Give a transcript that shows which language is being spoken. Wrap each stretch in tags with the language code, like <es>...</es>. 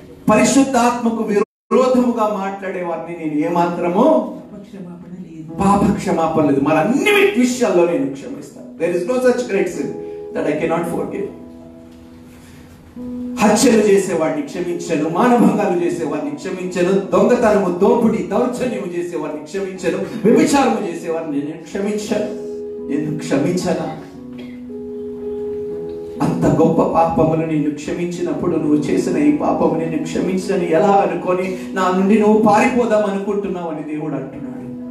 <te>పరిశుద్ధాత్మకు విరోధముగా మాట్లాడే వారిని నేను ఏమాత్రము పాప క్షమాపణ లేదు. మరి అన్ని విషయాల్లో నేను క్షమిస్తాను.</te> <en>There is no such great sin that I cannot forgive.</en> <te>హత్యలు చేసేవాడిని క్షమించను, మానభంగాలు చేసేవాడిని క్షమించను, దొంగతనము, దోపిడి, దౌర్జన్యము చేసేవాడిని క్షమించను, వ్యభిచారము చేసేవాడిని నేను క్షమించను. ఎందుకు క్షమించనా? అంత గొప్ప పాపములు నేను క్షమించినప్పుడు నువ్వు చేసిన ఈ పాపము నేను క్షమించని ఎలా అనుకొని నా నుండి నువ్వు పారిపోదాం అనుకుంటున్నావు అని దేవుడు అంటున్నాడు.</te>